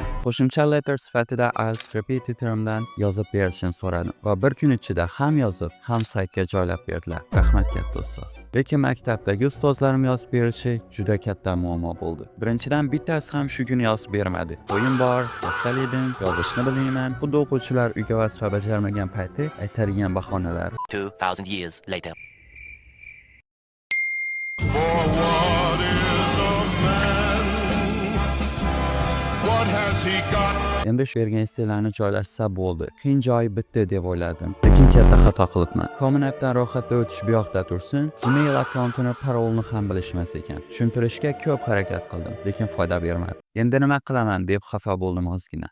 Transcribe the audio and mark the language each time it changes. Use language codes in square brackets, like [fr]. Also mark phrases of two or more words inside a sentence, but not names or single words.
[uz] Qo'shimcha letter sifatida IELTS repetitor'imdan yozib berishini so'radim va bir kun ichida ham yozib, ham saytga joylab berdilar. Rahmat katta ustoz. Lekin maktabdagi ustozlarim yozib berishi juda katta muammo bo'ldi. Birinchidan bittasi ham shu kuni yozib bermadi. O'yin bor, kasal edim, yozishni bilmayman. Xuddi o'quvchilar uyga vazifa bajarmagan payti aytadigan bahonalar. [en] 2000 years later. For what is a man? What has he got? [uz] Endi shu yerga essaylarni joylashsa bo'ldi. Qiyin joyi bitdi deb o'yladim. Lekin katta xato qilibman. Common App'dan ro'yxatda o'tish bu yoqda tursin, Gmail akkauntini parolni ham bilishmas ekan. Tushuntirishga ko'p harakat qildim, lekin foyda bermadi. Endi nima qilaman deb xafa bo'ldim ozgina.